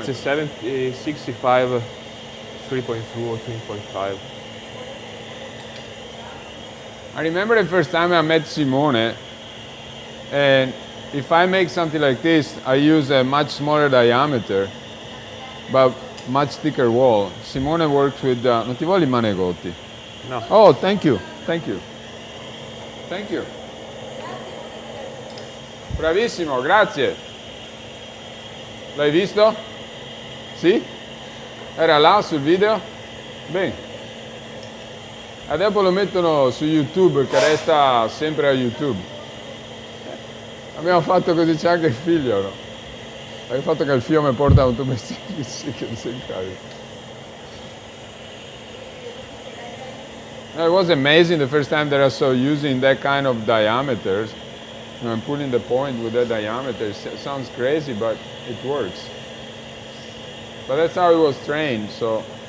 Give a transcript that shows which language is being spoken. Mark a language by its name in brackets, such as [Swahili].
[English] It's a 65 3.2 or 3.5. I remember the first time I met Simone, and if I make something like this, I use a much smaller diameter, but much thicker wall. Simone works with, [Italian] non ti voglio i manegotti? No. [English] Oh, thank you, thank you. Thank you. [Italian] Bravissimo, grazie. L'hai visto? Sì? Era là sul video? Bene. E dopo lo mettono su YouTube, che resta sempre a YouTube. Abbiamo fatto così, c'è anche il figlio, no? Il fatto che il figlio mi porta un tuo mestiere, sì, che si incarica. [English] It was amazing the first time that I saw using that kind of diameters. You know, I'm putting the point with that diameter. It sounds crazy, but it works. But that's how it was trained, so.